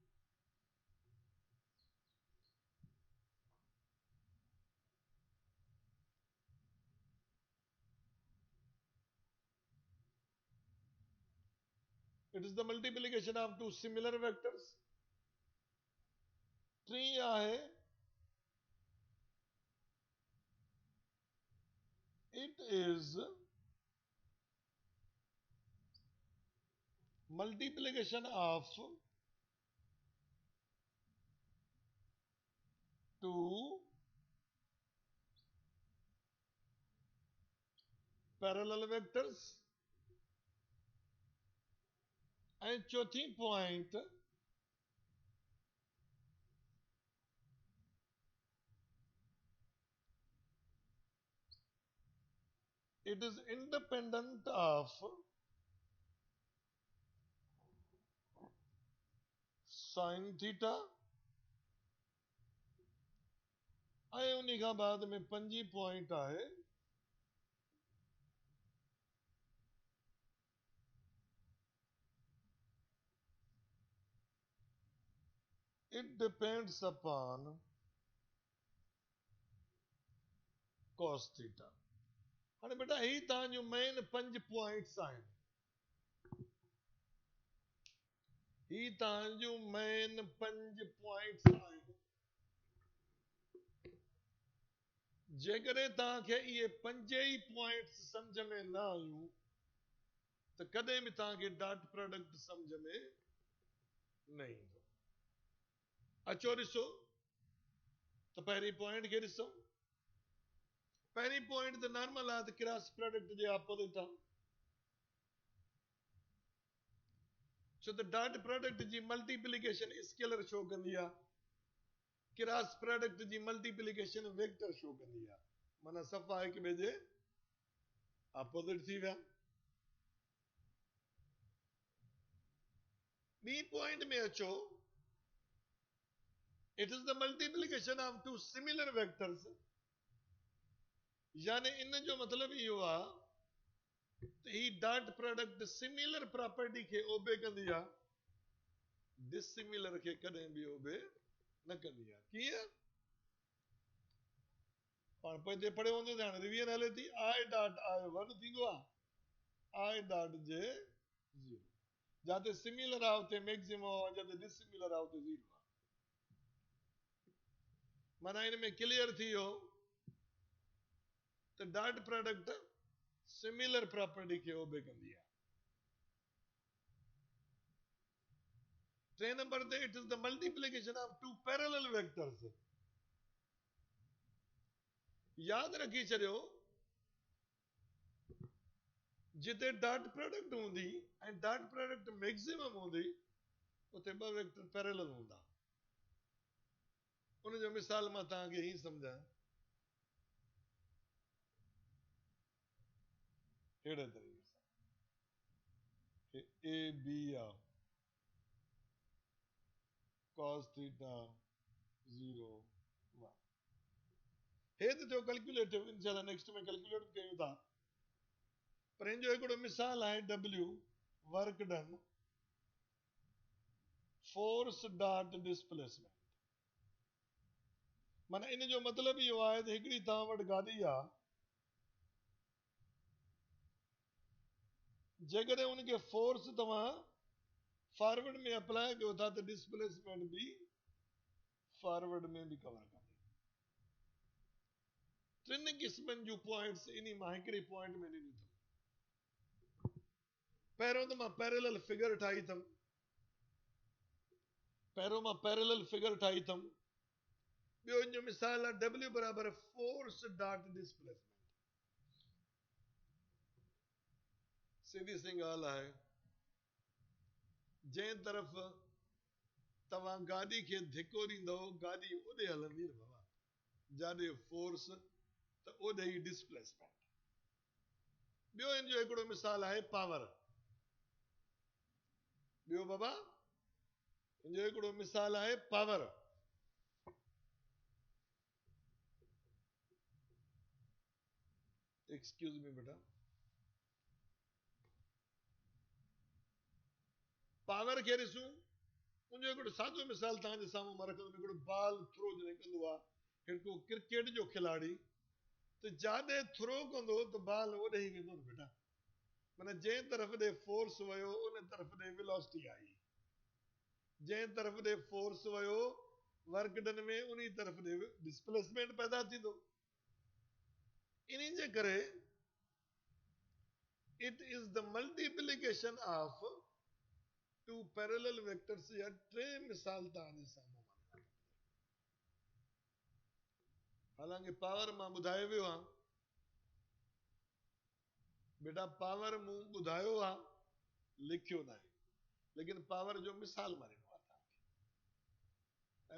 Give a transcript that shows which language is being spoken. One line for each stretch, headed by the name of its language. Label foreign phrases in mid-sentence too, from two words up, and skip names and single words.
English: It is the multiplication of two similar vectors।
Sindhi: टी आहे
English: it is multiplication of two parallel vectors
Sindhi: ऐं चौथी पॉइंट
English: it is independent of
Sindhi: sin theta ऐं उन खां बाद में 5 पॉइंट आहे
English: it depends upon cos theta।
Sindhi: हाणे बेटा ही तव्हांजो मेन 5 पॉइंट्स आहिनि ही तव्हांजो मेन 5 पॉइंट्स आहिनि जेकॾहिं तव्हांखे इहे 5 ई पॉइंट्स सम्झ में न आयूं त कॾहिं बि तव्हांखे
English: dot product
Sindhi: सम्झ में न ईंदो अचो ॾिसो त पहिरीं पॉइंट खे ॾिसो पहिरीं पॉइंट त नॉर्मल आहे त
English: cross product
Sindhi: जे अपोजिट आहे छो त
English: dot product
Sindhi: जी
English: multiplication scalar show
Sindhi: कंदी आहे
English: cross product
Sindhi: जी
English: multiplication vector show
Sindhi: कंदी आहे माना सफ़ा हिक ॿिए जे अपोजिट थी विया ॿी पॉइंट में अचो
English: it is the multiplication of two similar vectors
Sindhi: यानी इन जो मतलब इहो आहे त ही
English: dot product similar property
Sindhi: खे ओबे कंदी आहे डिसिमिलर खे कॾहिं बि ओबे न कंदी आहे कीअं पाण पंहिंजे पढ़ियो हूंदो त हाणे रिवीजन हले थी
English: i dot i
Sindhi: 1 थींदो आहे
English: i dot j
Sindhi: 0 जिते सिमिलर आहे उते मैक्सिमम आहे जिते डिसिमिलर आहे उते 0 आहे माना इन में क्लियर थी वियो त
English: dot product similar property
Sindhi: खे ओबे कंदी आहे टे नंबर ते
English: it is the multiplication of two parallel vectors
Sindhi: याद रखी छॾियो जिते
English: dot product
Sindhi: हूंदी ऐं
English: dot product maximum
Sindhi: हूंदी उते ॿ
English: vector parallel
Sindhi: हूंदा उन जो मिसाल मां तव्हांखे ही सम्झायां अहिड़े तरीक़े सां ए बी आहे cos theta 0 1 हे त थियो कैलकुलेटिव इंशाल्लाह नेक्स्ट में कैलकुलेट कयूं था पर इन जो हिकिड़ो मिसाल आहे W
English: work done force dot displacement
Sindhi: माना इन जो मतलब इहो आहे त हिकिड़ी तव्हां वटि गाॾी आहे जेकॾहिं उनखे फोर्स तव्हां फॉरवर्ड में अप्लाई कयो था त डिस्प्लेसमेंट बि फॉरवर्ड में बि कवर कंदी टिनि क़िस्मनि जूं पॉइंट्स इन मां हिकिड़ी पॉइंट में ॾिनी अथमि पहिरियों त मां
English: parallel figure
Sindhi: ठाही अथमि ॿियो इन जो मिसाल आहे W बराबर
English: force dot displacement
Sindhi: सीधी सी ॻाल्हि आहे जंहिं तरफ़ तव्हां गाॾी खे धिको ॾींदव गाॾी ओॾे हलंदी न बाबा जाॾे फोर्स त ओॾे ई डिस्प्लेसमेंट ॿियो इन जो हिकिड़ो मिसाल आहे पावर ॿियो बाबा इन जो हिकिड़ो मिसाल आहे पावर
English: excuse me
Sindhi: बेटा पावर खे ॾिसूं उनजो हिकिड़ो सादो मिसाल तव्हांजे साम्हूं मां रखंदुमि हिकिड़ो
English: ball throw
Sindhi: जॾहिं कंदो आहे हिकिड़ो क्रिकेट जो खिलाड़ी त जाॾे थ्रो कंदो त बॉल ओॾे ई वेंदो न बेटा माना जंहिं तरफ़ ॾे फोर्स वियो उन तरफ़ ॾे वेलोसिटी आई जंहिं तरफ़ ॾे फोर्स वियो
English: work done
Sindhi: में उन तरफ़ ॾे डिस्प्लेसमेंट पैदा थींदो इन जे करे
English: it is the multiplication of two parallel vectors
Sindhi: या टे मिसाल तव्हांजे साम्हूं हालांकि पावर मां ॿुधायो वियो आहे बेटा पावर मूं ॿुधायो आहे लिखियो न आहे लेकिन पावर जो मिसाल मारिनो आहे तव्हांखे।